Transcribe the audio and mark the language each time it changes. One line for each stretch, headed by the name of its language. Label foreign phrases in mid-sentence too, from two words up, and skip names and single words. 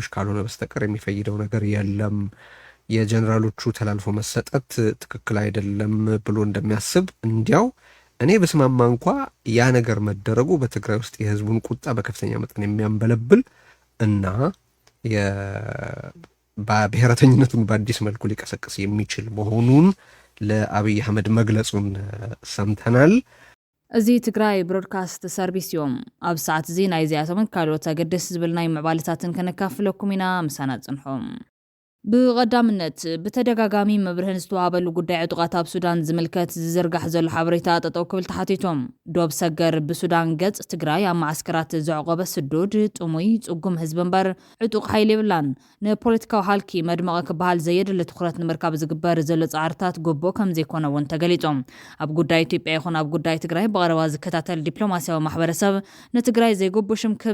Amharic: ካልሆነ በስተቀር የሚፈይደው ነገር የለም የጀነራሎቹ ተላልፎ መሰጠት ትክክል አይደለም ብሎ እንደሚያስብ እንዲያው እኔ በስማማ እንኳ ያ ነገር መደረጉ በትግራይ ውስጥ የህዝቡን ቁጣ በከፍተኛ መጠን የሚያንበለብል እና በብሔረተኝነቱን በአዲስ መልኩ ሊቀሰቅስ የሚችል መሆኑን ለአብይ አህመድ መግለጹን ሰምተናል
Tigrinya: እዚ ትግራይ ብሮድካስት ሰርቪስ እዮም ኣብ ሰዓት እዚ ናይ ዚኣቶምን ካልኦት ኣገደስ ዝብል ናይ ምዕባለታትን ከነካፍለኩም ኢና ምሳና ጽንሖም ብቐዳምነት ብተደጋጋሚ መብርህን ዝተዋሃበሉ ጉዳይ ዕጡቓት ኣብ ሱዳን ዝምልከት ዝዝርጋሕ ዘሎ ሓበሬታ ጠጠው ክብል ተሓቲቶም ዶብ ሰገር ብሱዳን ገጽ ትግራይ ኣብ ማዓስከራት ዘዕቆበ ስዱድ ጥሙይ ጽጉም ህዝቢ እምበር ዕጡቕ ሓይሊ የብላን ንፖለቲካዊ ሃልኪ መድመቐ ክበሃል ዘየድሊ ትኩረት ንምርካብ ዝግበር ዘሎ ጻዕርታት ጎቦ ከም ዘይኮነ እውን ተገሊጾም ኣብ ጉዳይ ኢትዮጵያ ይኹን ኣብ ጉዳይ ትግራይ ብቐረባ ዝከታተል ዲፕሎማስያዊ ማሕበረሰብ ንትግራይ ዘይጎቦ ሽምክብ